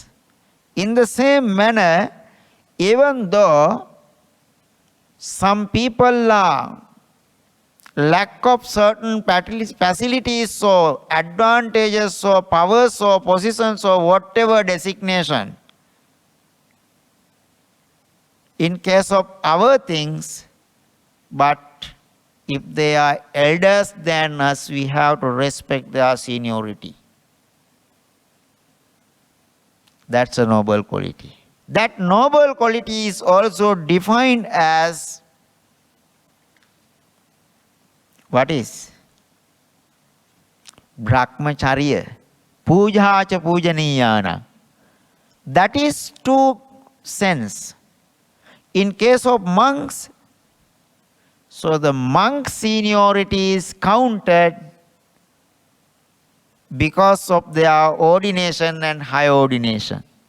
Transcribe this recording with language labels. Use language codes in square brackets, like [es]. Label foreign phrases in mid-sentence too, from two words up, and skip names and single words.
[en] In the same manner, even though some people are lack of certain facilities or advantages or powers or positions or whatever designation, in case of our things, but if they are elders than us, we have to respect their seniority. That's a noble quality. That noble quality is also defined as what is? [pi] Brahmacharya. Puja cha pujaniyana. [en] That is two sense. In case of monks, so the monk seniority is counted because of their ordination and high ordination.